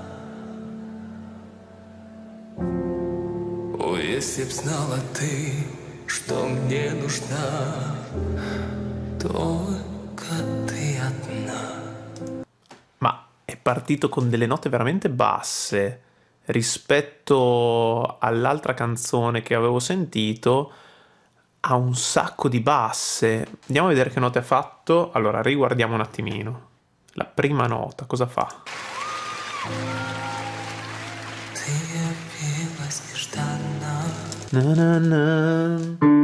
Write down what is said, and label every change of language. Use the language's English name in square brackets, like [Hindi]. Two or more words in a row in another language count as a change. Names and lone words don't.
[Russian] О, если б знала ты, что мне нужна, только ты одна. [Italian] Ma è partito con delle note veramente basse rispetto all'altra canzone che avevo sentito. Ha un sacco di basse. Andiamo a vedere che note ha fatto. Allora, riguardiamo un attimino. La prima nota, cosa fa? Na na na.